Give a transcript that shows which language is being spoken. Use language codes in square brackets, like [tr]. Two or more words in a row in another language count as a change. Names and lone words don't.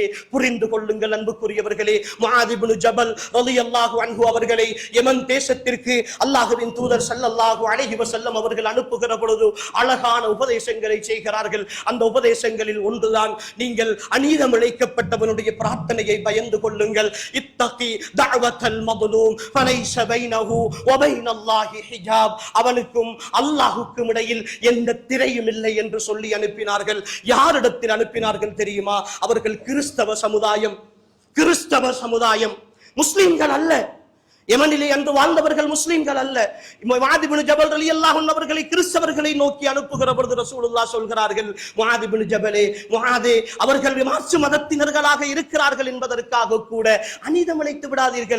[ta] புரிந்து கொள்ளுங்கள் அன்புக்குரியவர்களே, முஆத் இப்னு ஜபல் [ar] رضي الله عنه [ta] அவர்களை யமன் தேசத்திற்கு அல்லாஹ்வின் தூதர் [ar] صلى الله عليه وسلم [ta] அவர்கள் அனுப்புகிற பொழுது அழகான உபதேசங்களை செய்கிறார்கள். அந்த உபதேசங்களில் ஒன்றுதான், நீங்கள் அநீதம் இழைக்கப்பட்டவனுடைய பிரார்த்தனையை பயந்து கொள்ளுங்கள். [ar] اتق دعوة المظلوم فليس بينه وبين الله حجاب. [ta] அவனுக்கும் அல்லாஹ்வுக்கும் இடையில் எந்த திரையும் இல்லை என்று சொல்லி அனுப்பினார்கள். யாரிடத்தில் அனுப்பினார்கள் தெரியுமா? அவர்கள் கிறிஸ்தவ சமுதாயம், கிறிஸ்தவ சமுதாயம், முஸ்லிம்கள் அல்ல. யமனிலே அன்று வாழ்ந்தவர்கள் முஸ்லிம்கள் அல்ல. முஆத் இப்னு ஜபல் [ar] رضي الله عنه [ta] அவர்களை கிறிஸ்தவர்களை நோக்கி அனுப்புகிற பொழுது ரசூலுல்லாஹ் சொல்கிறார்கள், முஆத் இப்னு ஜபலே, முஆதே, அவர்கள் மாற்று மதத்தினர்களாக இருக்கிறார்கள் என்பதற்காக கூட அநீதம் இழைத்து விடாதீர்கள்.